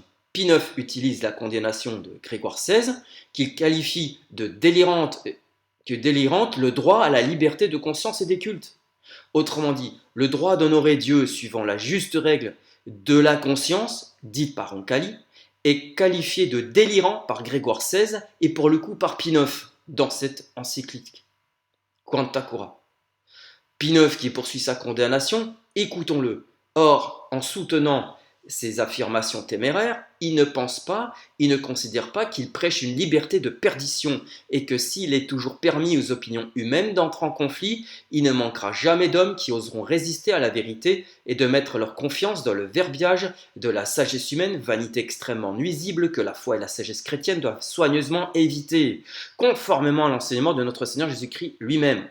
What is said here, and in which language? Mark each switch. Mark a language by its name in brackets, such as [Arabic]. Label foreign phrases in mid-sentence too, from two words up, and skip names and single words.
[French] Pie IX utilise la condamnation de Grégoire XVI, qu'il qualifie de délirante le droit à la liberté de conscience et des cultes. Autrement dit, le droit d'honorer Dieu suivant la juste règle de la conscience, dite par Roncalli, est qualifié de délirant par Grégoire XVI et pour le coup par Pie IX dans cette encyclique. [Latin] Quanta Cura. [French] Pie IX qui poursuit sa condamnation, écoutons-le. Or, en soutenant ces affirmations téméraires, il ne pense pas, il ne considère pas qu'il prêche une liberté de perdition et que s'il est toujours permis aux opinions humaines d'entrer en conflit, il ne manquera jamais d'hommes qui oseront résister à la vérité et de mettre leur confiance dans le verbiage de la sagesse humaine, vanité extrêmement nuisible que la foi et la sagesse chrétienne doivent soigneusement éviter, conformément à l'enseignement de notre Seigneur Jésus-Christ lui-même.